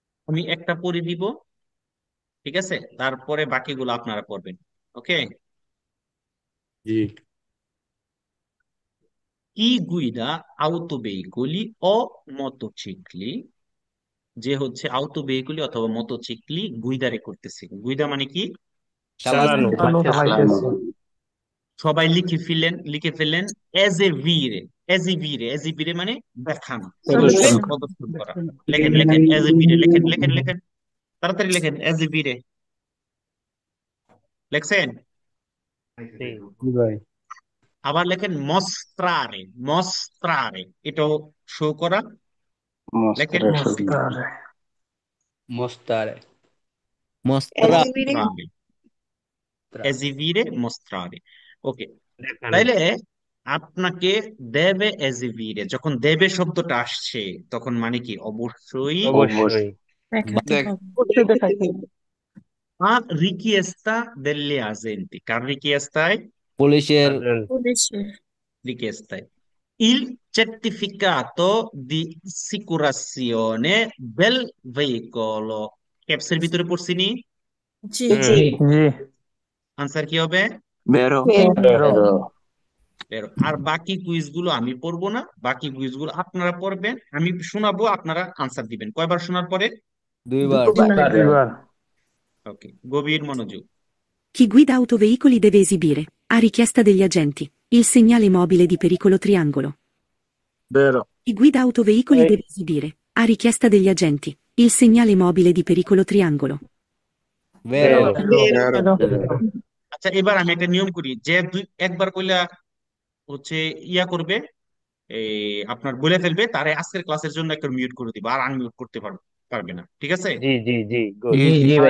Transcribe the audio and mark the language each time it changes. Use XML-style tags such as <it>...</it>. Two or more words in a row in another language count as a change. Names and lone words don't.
<bn>আমি একটা পড়ে দিব, ঠিক আছে, তারপরে বাকিগুলো আপনারা পড়বেন। ওকে? জি।</bn> <it>Chi guida autoveicoli o motocicli?</it> <bn>যে হচ্ছে</bn> <it>auto veicoli</it> <bn>অথবা মোটরসাইকেল গুইদারে করতেছে। গুইদা মানে কি? চালানো। চালাইতেছে। সবাই লিখে ফেললেন এজেভিরে। এজেভিরে মানে দেখানো, প্রদর্শন। প্রদর্শন করা। লেখেন লেখেন এজেভিরে, লেখেন লেখেন লেখেন, তাড়াতাড়ি লেখেন এজেভিরে। লেখছেন? জি ভাই। আবার লেখেন মস্ত্রারে। মস্ত্রারে এটাও শো করা। লেখেন</bn> <it>Mostrare. Mostrare. Mostrare. Esibire. mostrare. esibire mostrare. ওকে,</it> <bn>দেখানো। তাইলে আপনাকে দেবে এজিভিরে, যখন দেবে শব্দটা আসছে তখন মানে কি? অবশ্যই অবশ্যই। অবশ্যই দেখাইতে হবে। আর</bn> <it>richiesta delle agenti,</it> <bn>কার richiestaয়? পুলিশের</bn> <it>Richiestaয় il certificato di assicurazione del veicolo।</it> <bn>ক্যাপসের ভিতরে পড়ছি নি? জি জি। আনসার কি হবে?</bn> <it>বেরো বেরো।</it> <bn>আর বাকি কুইজ গুলো আমি পড়বো না, বাকি কুইজ গুলো আপনারা পড়বেন, আমি শোনাবো, আপনারা আনসার দিবেন। কয়বার শোনার পরে? দুইবার দুইবার। ওকে, গভীর মনোযোগ।</bn> <it>Chi guida autoveicoli deve esibire, a richiesta degli agenti, il segnale mobile di pericolo triangolo. Vero. Chi guida autoveicoli deve esibire, a richiesta degli agenti, il segnale mobile di pericolo triangolo. বেরো</it> <bn>আচ্ছা, এবার আমি একটা নিয়ম করি, যে একবার কইলা হচ্ছে ইয়া করবে, এই আপনার বলে ফেলবে, তারে আজকের ক্লাসের জন্য একটা মিউট করে দিব, আর আনমিউট করতে পারবে না, ঠিক আছে? জি জি জি। জি ভাই।</bn>